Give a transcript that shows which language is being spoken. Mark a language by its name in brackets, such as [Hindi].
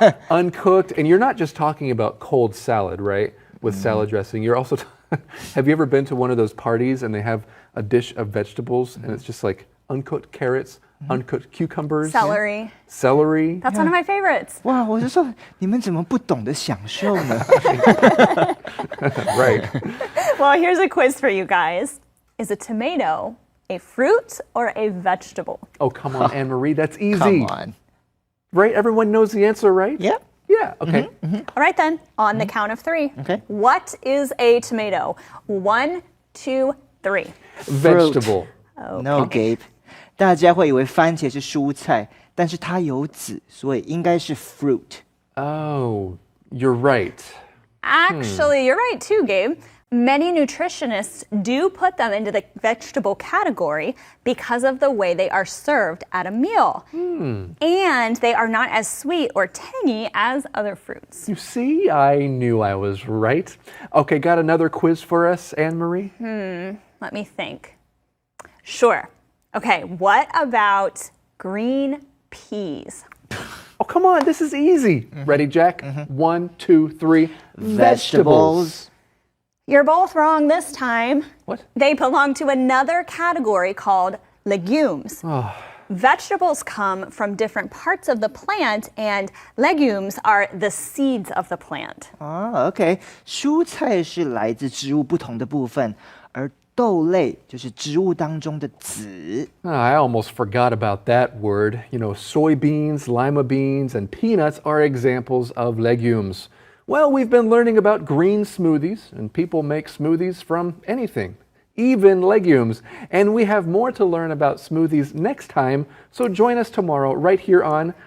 [English] uncooked? And you're not just talking about cold salad, right? With salad dressing. You're also... Have you ever been to one of those parties and they have a dish of vegetables and it's just like uncooked carrots, uncooked cucumbers, Celery. celery? That's one of my favorites. [Chinese] 哇，我就说你们怎么不懂得享受呢？ [English] Right. Well, here's a quiz for you guys. Is a tomato a fruit or a vegetable? Oh, come on, Anne-Marie, that's easy. Come on. Right? Everyone knows the answer, right? Yeah. Yeah, okay. All right, then, on the count of three. Okay. What is a tomato? 1, 2, 3. Vegetable. No, Gabe. [Chinese] 大家会以为番茄是蔬菜，但是它有籽，所以应该是 fruit。 [English] Oh, you're right. Actually, you're right too, Gabe. Many nutritionists do put them into the vegetable category because of the way they are served at a meal. And they are not as sweet or tangy as other fruits. You see, I knew I was right. Okay, got another quiz for us, Anne-Marie? Let me think. Sure. Okay, what about green peas? Oh, come on, this is easy. Ready, Jack? 1, 2, 3. Vegetables. You're both wrong this time. What? They belong to another category called legumes. Vegetables come from different parts of the plant, and legumes are the seeds of the plant. [Chinese] 啊 ，OK， 蔬菜是来自植物不同的部分，而豆类就是植物当中的籽。 [English] I almost forgot about that word. You know, soybeans, lima beans, and peanuts are examples of legumes. Well, we've been learning about green smoothies, and people make smoothies from anything, even legumes. And we have more to learn about smoothies next time, so join us tomorrow right here on